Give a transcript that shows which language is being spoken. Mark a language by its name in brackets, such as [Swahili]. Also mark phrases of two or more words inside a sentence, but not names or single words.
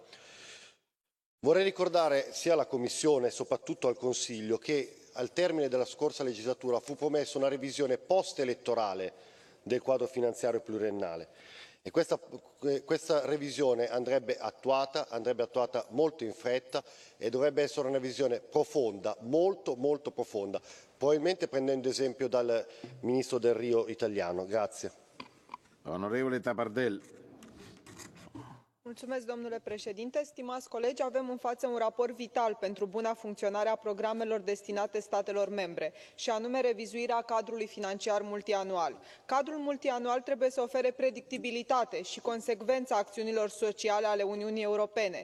[Italian] Vorrei ricordare sia alla Commissione e soprattutto al Consiglio che al termine della scorsa legislatura fu promessa una revisione post-elettorale del quadro finanziario pluriennale e questa revisione andrebbe attuata molto in fretta e dovrebbe essere una revisione profonda, molto profonda, probabilmente prendendo esempio dal ministro Del Rio italiano. Grazie. Onorevole Tapardel. [Romanian] Mulțumesc, domnule președinte. Stimați colegi, avem în față un raport vital pentru buna funcționare a programelor destinate statelor membre, și anume revizuirea cadrului financiar multianual. Cadrul multianual trebuie să ofere predictibilitate și consecvență acțiunilor sociale ale Uniunii Europene.